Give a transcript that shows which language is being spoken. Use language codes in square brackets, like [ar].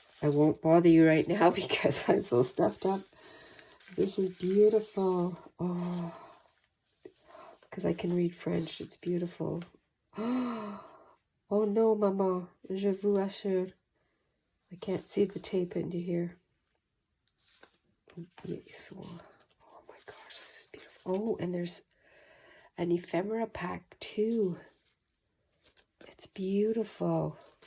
[en] I won't bother you right now because I'm so stuffed up. This is beautiful. Oh, because I can read French. It's beautiful. Oh no, [fr] Maman, je vous assure. [en] I can't see the tape into here. Yes. Oh my gosh, this is beautiful. Oh, and there's an ephemera pack too. It's beautiful.